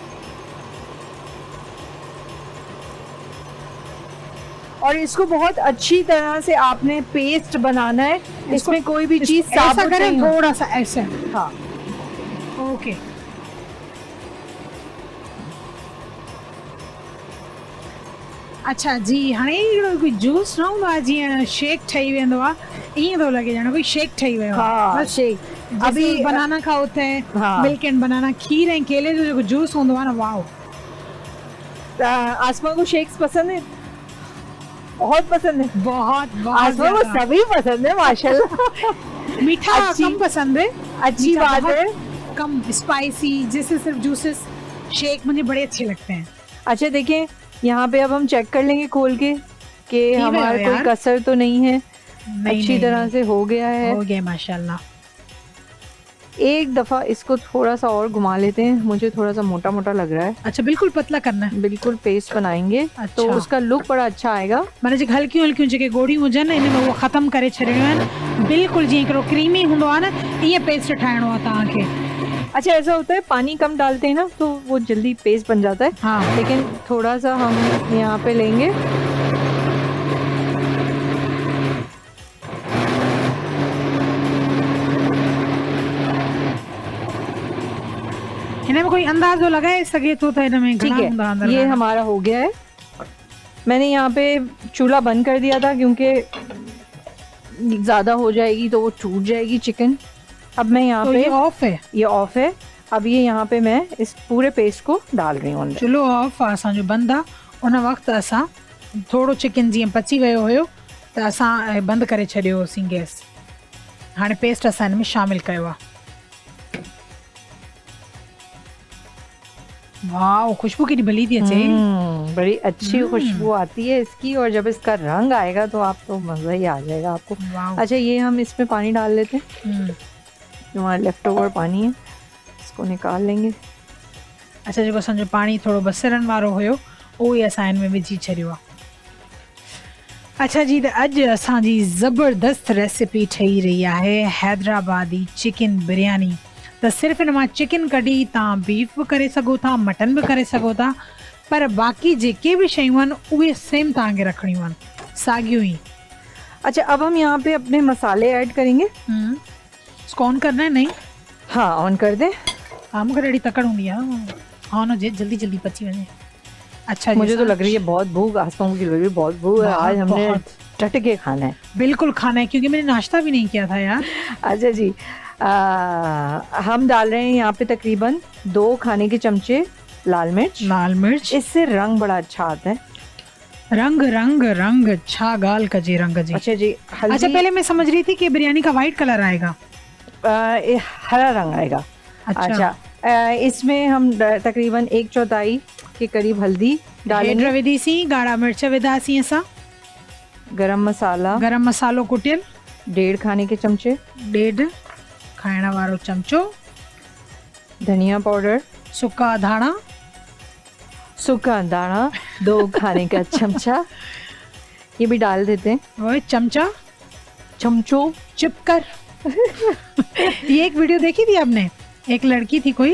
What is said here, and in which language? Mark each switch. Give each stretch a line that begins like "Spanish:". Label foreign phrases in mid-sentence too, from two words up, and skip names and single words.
Hindi: और इसको बहुत अच्छी तरह से आपने पेस्ट बनाना है, इसमें कोई भी चीज़ ऐसा साबुत करें, नहीं हो। थोड़ा सा ऐसे। हाँ, ओके।
Sindhi: अच्छा जी, हाणे हिकिड़ो कोई जूस न हूंदो आहे जीअं शेक ठही वेंदो आहे, ईअं थो लॻे ॼण कोई शेक ठही वियो आहे।
Hindi: हाँ शेक। अभी अभी बनाना का होता है, हाँ।
English: milk and banana,
Sindhi: खीर ऐं केले जो जेको जूस हूंदो आहे न,
Hindi: वाओ। आसमा को शेक्स पसंद है, बहुत पसंद है। बहुत आसमा को ज़्यादा। सभी पसंद है माशाल्लाह। मीठा अच्छी- कम पसंद है, अच्छी मीठा बात बहुत है। कम, स्पाइसी, जैसे सिर्फ
English: juices shake
Hindi: मुझे बड़े अच्छे लगते हैं। अच्छा देखें, यहाँ पे अब हम चेक कर लेंगे खोल के कि गया हमारा कोई यार। कसर तो नहीं है, नहीं, अच्छी तरह नहीं, से हो गया है। हो गया माशाल्लाह। एक दफ़ा इसको थोड़ा सा और घुमा लेते हैं, मुझे थोड़ा सा मोटा मोटा लग रहा है। अच्छा, बिल्कुल पतला करना है। बिल्कुल पेस्ट बनाएंगे तो अच्छा। उसका लुक बड़ा अच्छा आएगा।
Sindhi: माना जेके हल्कियूं हल्कियूं जेके गोड़ियूं हुजनि इन में उहो ख़तमु करे छॾिणियूं आहिनि, बिल्कुलु जीअं हिकिड़ो क्रीमी हूंदो आहे न, ईअं पेस्ट ठाहिणो आहे तव्हांखे।
Hindi: अच्छा, ऐसा होता है पानी कम डालते हैं ना तो वो जल्दी पेस्ट बन जाता है, हाँ। लेकिन थोड़ा सा हम यहाँ पे लेंगे।
Sindhi: हिन में कोई अंदाज़ो लगाए सघे तो त हिन में
Hindi: ठीक
Sindhi: घणा हूंदा
Hindi: है, अंदर ये गाना? हमारा हो गया है। मैंने यहाँ पे चूल्हा बंद कर दिया था क्योंकि ज़्यादा हो जाएगी तो वो टूट जाएगी चिकन। अब मैं यहाँ तो पे ये ऑफ है, ये ऑफ है। अब ये यहाँ पे मैं इस पूरे पेस्ट को डाल रही हूँ अंदर।
Sindhi: चुल्हो ऑफ आहे असांजो, बंदि आहे। उन वक़्तु असां थोरो चिकन जीअं पची वियो हुयो त असां बंदि करे छॾियो होसीं गैस। हाणे पेस्ट असां हिन में शामिल कयो आहे। वाओ, खुशबू केॾी भली थी अचे।
Hindi: बड़ी अच्छी खुशबू आती है इसकी, और जब इसका रंग आएगा तो आप तो मज़ा ही आ जाएगा आपको। वाओ। अच्छा, ये हम इसमें पानी डाल लेते हैं, जो हमारा लेफ्ट ओवर पानी है इसको निकाल लेंगे। अच्छा,
Sindhi: जेको असांजो पाणी थोरो बसरनि वारो हुयो उहो ई असां हिन में विझी छॾियो आहे। अच्छा जी, त अॼु असांजी ज़बरदस्त रेसिपी ठही रही आहे हैदराबादी चिकन बिरयानी। त सिर्फ़ु हिन मां चिकन कढी तव्हां बीफ बि करे सघो था, मटन बि करे सघो था, पर बाक़ी जेके बि शयूं आहिनि उहे सेम तव्हांखे रखणियूं आहिनि, साॻियूं ई।
Hindi: अच्छा, अब हम यहाँ पे अपने मसाले ऐड करेंगे। इसको ऑन करना है? नहीं, हाँ ऑन कर दें। हाँ,
Sindhi: मूंखे ॾाढी तकड़ हूंदी आहे, ऑन हुजे जल्दी जल्दी पची वञे।
Hindi: अच्छा जी, मुझे तो लग रही है बहुत भूख, आसमा की लग रही है बहुत भूख है। आज हमने बहुत। टट के खाना है। बिल्कुल खाना है, क्योंकि मैंने नाश्ता भी नहीं किया था यार। अच्छा जी, हम डाल रहे हैं यहाँ पे तकरीबन 2 खाने के चमचे लाल मिर्च। लाल मिर्च, इससे रंग बड़ा अच्छा आता है। रंग रंग रंग,
Sindhi: छा गाल कजे रंग जी।
Hindi: अच्छा जी, हल्दी। अच्छा, पहले मैं समझ रही थी कि बिरयानी का वाइट कलर आएगा। ये हरा रंग आएगा। अच्छा, इसमें हम तकरीबन 1/4 के करीब हल्दी डालेंगे।
Sindhi: हेड विधीसीं, ॻाढ़ा मिर्च विधासीं असां,
Hindi: गरम मसाला
Sindhi: गरम मसालो कुटियल
Hindi: 1.5 खाने के चमचे,
Sindhi: 1.5 खाइण वारो चमचो,
Hindi: धनिया पाउडर,
Sindhi: सुका धाणा,
Hindi: सूखा दाना 2 खाने का चमचा, ये भी डाल देते हैं। और चमचा चमचों चिपकर। ये एक वीडियो देखी थी आपने, एक लड़की थी कोई?